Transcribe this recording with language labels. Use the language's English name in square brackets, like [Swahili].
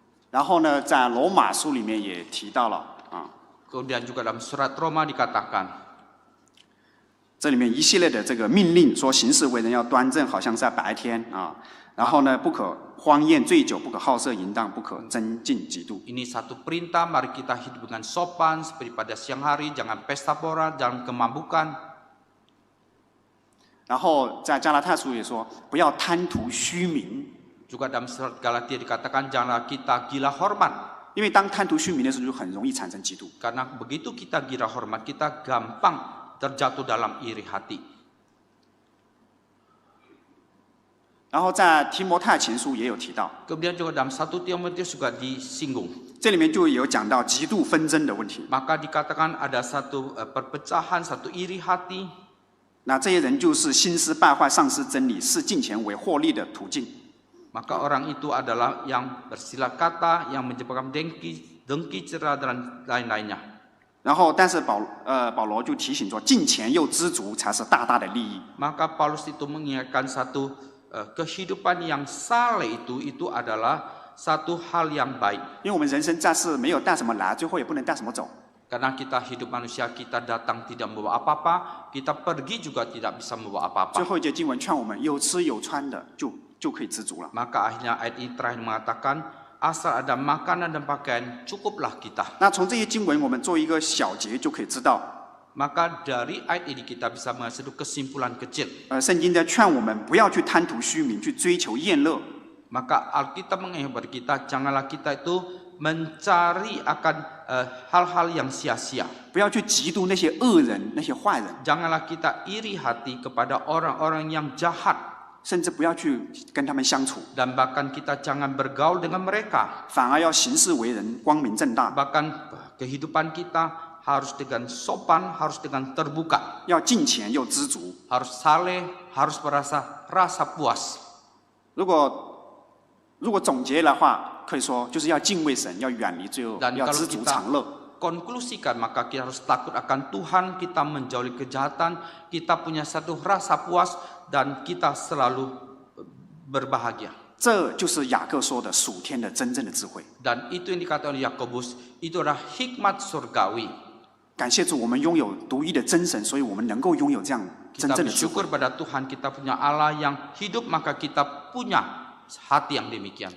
[Chinese] 然后呢，在罗马书里面也提到了 [Indonesian] Kemudian juga dalam surat Roma dikatakan, [Chinese] 这里面一系列的这个命令，说行事为人要端正，好像是在白天然后呢，不可荒宴醉酒，不可好色淫荡，不可增进嫉妒。 [Indonesian] ini satu perintah, mari kita hidup dengan sopan seperti pada siang hari, jangan pesta pora, jangan kemabukan. [Chinese] 然后在加拉太书也说，不要贪图虚名， [Indonesian] Juga dalam surat Galatia dikatakan janganlah kita gila hormat. [Chinese] 因为当贪图虚名的时候，就很容易产生嫉妒。 [Indonesian] Karena begitu kita gila hormat, kita gampang terjatuh dalam iri hati. [Chinese] 然后在提摩太前书也有提到， [Indonesian] Kemudian juga dalam 1 Timotius juga disinggung. [Chinese] 这里面就有讲到嫉妒纷争的问题。 [Indonesian] Maka dikatakan ada satu perpecahan, satu iri hati. [Chinese] 那这些人就是心思败坏、丧失真理，视金钱为获利的途径。 [Indonesian] Maka orang itu adalah yang bersilat kata, yang menyebabkan dengki, cera dan lain-lainnya. [Chinese] 然后，但是保罗就提醒说，金钱又知足才是大大的利益。 [Indonesian] Maka Paulus itu mengingatkan satu kehidupan yang saleh itu adalah satu hal yang baik. [Chinese] 因为我们人生在世没有带什么来，最后也不能带什么走。 [Indonesian] Karena kita hidup manusia, kita datang tidak membawa apa-apa, kita pergi juga tidak bisa membawa [Chinese] 最后一节经文劝我们，有吃有穿的就可以知足了。 [Indonesian] Maka akhirnya ayat ini terakhir mengatakan, asal ada makanan dan pakaian, cukuplah kita. [Chinese] 那从这些经文，我们做一个小结就可以知道， [Indonesian] Maka dari ayat ini kita bisa mengambil kesimpulan kecil. [Chinese] 圣经在劝我们不要去贪图虚名，去追求宴乐。 [Indonesian] Maka Alkitab mengingatkan kita, janganlah kita itu mencari akan hal-hal yang sia-sia. [Chinese] 不要去嫉妒那些恶人、那些坏人， [Indonesian] Janganlah kita iri hati kepada orang-orang yang jahat. [Chinese] 甚至不要去跟他们相处， [Indonesian] Dan bahkan kita jangan bergaul dengan mereka. [Chinese] 反而要行事为人光明正大， [Indonesian] Bahkan kehidupan kita harus dengan sopan, harus dengan terbuka. [Chinese] 要敬钱又知足。 [Indonesian] Harus saleh, harus rasa puas. [Chinese] 如果总结的话，可以说就是要敬畏神，要远离罪恶， [Indonesian] Dan [Chinese] 要 [Indonesian] kalau [Chinese] 知足 [Indonesian] kita [Chinese] 常乐。 [Indonesian] konklusikan, maka kita harus takut akan Tuhan, kita menjauhi kejahatan, kita punya satu rasa puas, dan kita selalu berbahagia. [Chinese] 这就是雅各说的属天的真正的智慧。 [Indonesian] Dan itu yang dikatakan oleh Yakobus, itu adalah hikmat surgawi. [Chinese] 感谢主，我们拥有独一的真神，所以我们能够拥有这样真 [Indonesian] Kita [Chinese] 正的智慧。 [Indonesian] bersyukur pada Tuhan, kita punya Allah yang hidup, maka kita punya hati yang demikian.